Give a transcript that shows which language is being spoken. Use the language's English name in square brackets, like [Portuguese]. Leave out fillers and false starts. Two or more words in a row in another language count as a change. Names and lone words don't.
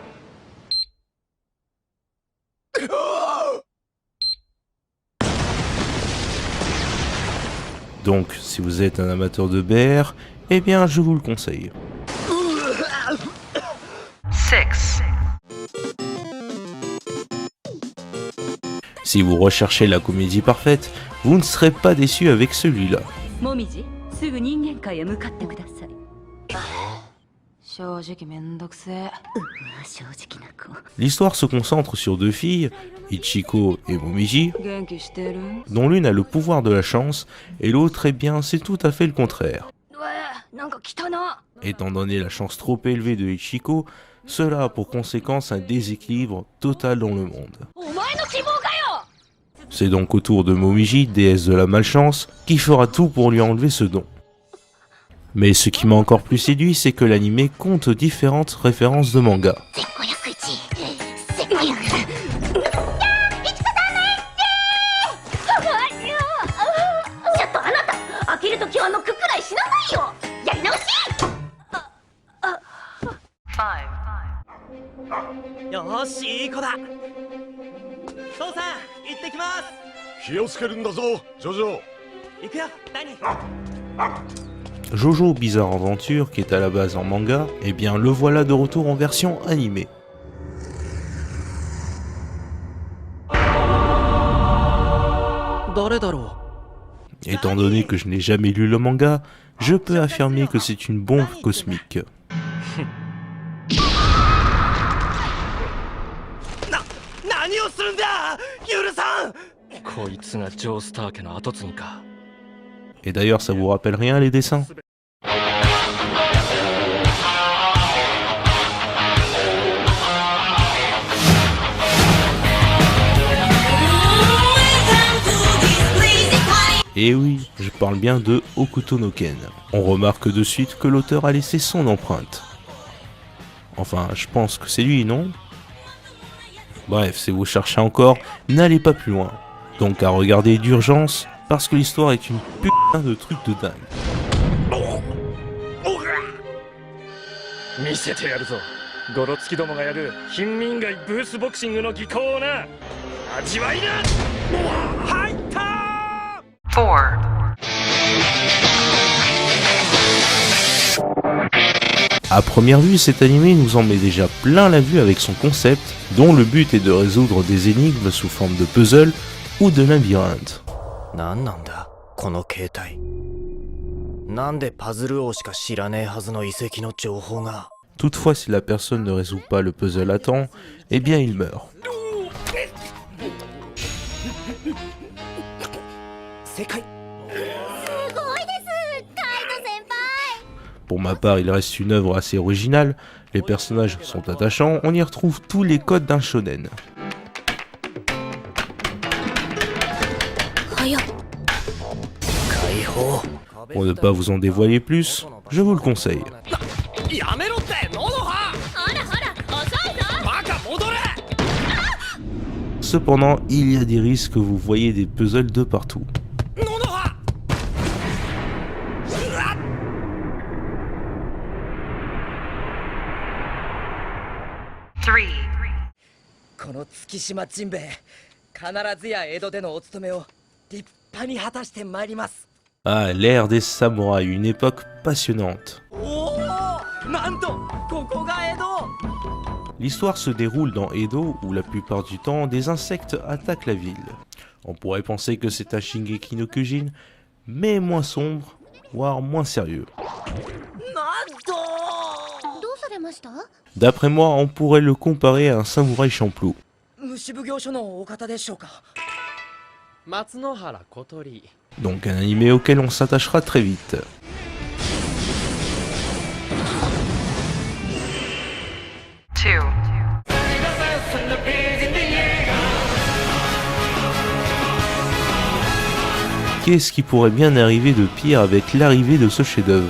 [French] Donc, si vous êtes un amateur de BR, eh bien je vous le conseille. 6, Si vous recherchez la comédie parfaite, vous ne serez pas déçu avec celui-là. [Japanese] もみじ、すぐ人間界へ向かってください。正直めんどくせえ。正直な子。 [French] L'histoire se concentre sur deux filles, Ichiko et Momiji, [Japanese] 元気してる？ [French] dont l'une a le pouvoir de la chance et l'autre, eh bien, c'est tout à fait le contraire. [Japanese] うわ、なんか来たな。 [French] Étant donné la chance trop élevée de Ichiko, cela a pour conséquence un déséquilibre total dans le monde. [Japanese] お前の希望かよ。 [French] C'est donc au tour de Momiji, déesse de la malchance, qui fera tout pour lui enlever ce don. Mais ce qui m'a encore plus séduit, c'est que l'anime compte différentes références de manga. [Japanese] ちょっとあなた、飽きるときはノックくらいしなさいよ。やり直し。よーし、いい子だ。父さん、行ってきます。気をつけるんだぞ、ジョジョ。行くよ、ダニ。 [French] Jojo Bizarre Adventure, qui est à la base en manga, eh bien le voilà de retour en version animée. [Japanese] 誰だろ [French] Étant donné que je n'ai jamais lu le manga, je peux affirmer que c'est une bombe cosmique. う。 [Japanese] 何をするんだ、ユルさん。こいつがジョースター家の跡継ぎか。 [French] Et d'ailleurs, ça vous rappelle rien les dessins? Et oui, je parle bien de Hokuto no Ken. On remarque de suite que l'auteur a laissé son empreinte. Enfin, je pense que c'est lui, non? Bref, si vous cherchez encore, n'allez pas plus loin. Donc à regarder d'urgence, parce que l'histoire est une putain de truc de dingue. [Japanese] 見せてやるぞ。ゴロつきどもがやる貧民街ブースボクシングの技巧をな。味わいな。入ったー。 4, [French] À première vue, cet animé nous en met déjà plein la vue avec son concept, dont le but est de résoudre des énigmes sous forme de puzzle ou de labyrinthe. [Japanese] なんなんだこの携帯。なんでパズル王しか知らねえはずの遺跡の情報が。 [French] Toutefois, si la personne ne résout pas le puzzle à temps, eh bien il meurt. [Japanese] 正解。 [French] Pour ma part, il reste une œuvre assez originale, les personnages sont attachants, on y retrouve tous les codes d'un shonen. [Japanese] 早っ。解放。 [French] Pour ne pas vous en dévoiler plus, je vous le conseille. [Japanese] やめろって、ノノハ。ほらほら、遅いぞ。バカ戻れ。 [French] Cependant, il y a des risques que vous voyez des puzzles de partout. [Japanese] ノノハ。 [French] 3, [Japanese] この月島ジンベエ、必ずや江戸でのお勤めを立派に果たしてまいります。 [French] Ah, l'ère des samouraïs, une époque passionnante. [Japanese] おお、なんとここが江戸。 [French] L'histoire se déroule dans Edo, où la plupart du temps, des insectes attaquent la ville. On pourrait penser que c'est un Shingeki no Kyojin, mais moins sombre, voire moins sérieux. [Japanese] なんと。どうされました？ [French] D'après moi, on pourrait le comparer à un samouraï champloo. [Japanese] 虫奉行所のお方でしょうか。松野原小鳥。 [French] Donc un animé auquel on s'attachera très vite. two, Qu'est-ce qui pourrait bien arriver de pire avec l'arrivée de ce chef-d'œuvre?